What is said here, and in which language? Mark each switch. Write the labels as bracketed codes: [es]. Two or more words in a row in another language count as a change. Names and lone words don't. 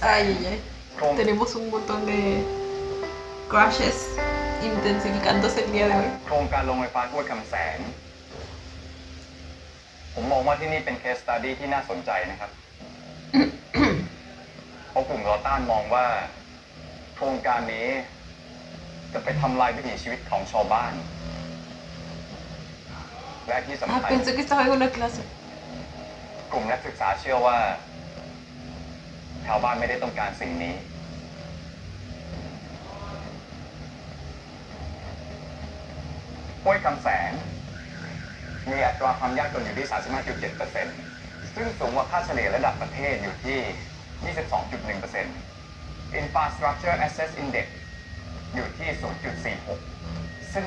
[es] Ay, ay, ay. Tenemos un montón de crashes intensificándose el día de hoy. [th] โครงการโรงไฟฟ้าห้วยคำแสน ผมมองว่าที่นี่เป็น [en] case study [th] ที่น่าสนใจนะครับ เพราะกลุ่มต่อต้านมองว่า โครงการนี้ จะไปทำลายวิถีชีวิตของชาวบ้าน และที่สำ [es] Ah, [th] คัญ [es] pensé que estaba en una clase. [th] กลุ่มนักศึกษาเชื่อว่า ชาวบ้านไม่ได้ต้องการสิ่งนี้ ห้วยคำแสน มีอัตราความยากจนอยู่ที่ 35.7% ซึ่งสูงกว่าค่าเฉลี่ยระดับประเทศอยู่ที่ 22.1% [en] Infrastructure Access Index [th] อยู่ที่ 0.46 ซึ่ง